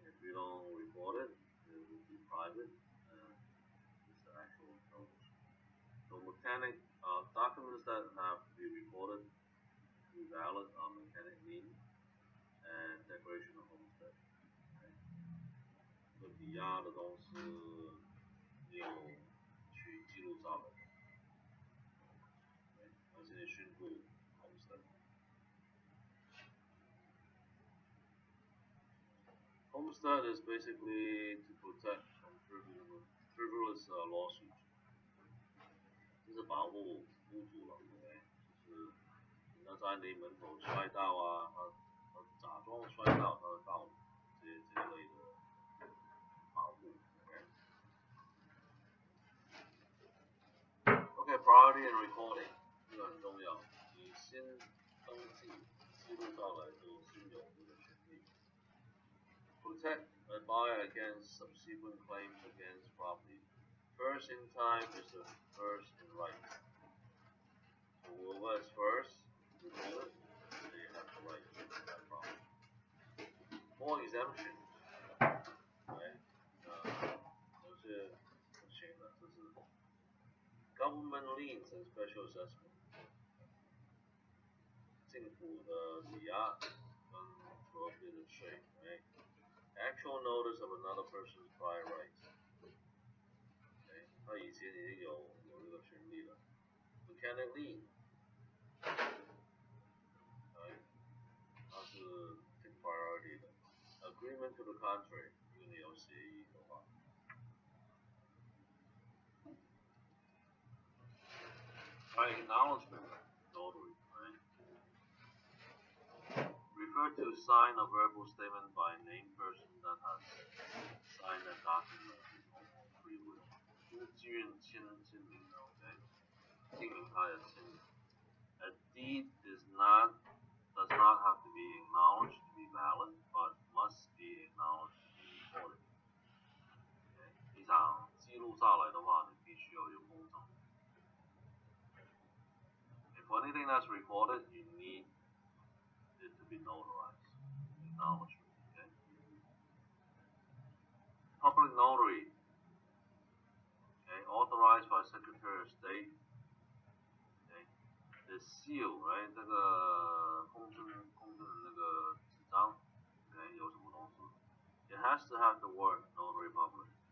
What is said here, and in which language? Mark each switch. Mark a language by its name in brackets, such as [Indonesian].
[English] If you don't record it, it will be private and it's the actual notice. So mechanic documents that have to be recorded to be valid are mechanic lien and declaration of homestead. Okay? [Chinese] 这抵押的东西你有去记录下来，而且宣布 homestead。 [English] Homestead is basically to protect from frivolous lawsuits， [Chinese] 就是保护屋主了，对，就是人家在你门口摔到啊，他假装摔到，他告你这一类的保护。 [English] Okay, priority and recording [Chinese] 这个很重要，你先登记记录下来就先有这个权利。 [English] Protect a buyer against subsequent claims against property. First in time is the first in right. So whoever is first to do it, they have the right to that property. More exemptions, right? [Chinese] 有些不行的，就是 [English] government liens and special assessment. [Chinese] 政府的抵押跟所有的税， right? [English] Actual notice of another person's prior rights. Okay? [Chinese] 他以前已经有这个权利了。 [English] Mechanic lien. Right? 它是 take priority 的。 Agreement to the contrary. [Chinese] 因为你有协议的话。 [English] Right? Acknowledgement. Notary. Right? Refer to sign a verbal statement by a named person that has signed a document of his own free will. [Chinese] 就是自愿签名的 ，OK？ 证明他的签名。 [English] A deed does not have to be acknowledged to be valid, but must be acknowledged to be recorded. Okay? [Chinese] 你想记录下来的话，你必须要有公证。 [English] If anything that's recorded, you need it to be notarized. Acknowledgement. Okay? Public notary. Okay? Authorized by Secretary of State. Okay? The seal, right? [Chinese] 这个公证的那个纸张， okay? 有什么东西 [English] ？It has to have the word notary public.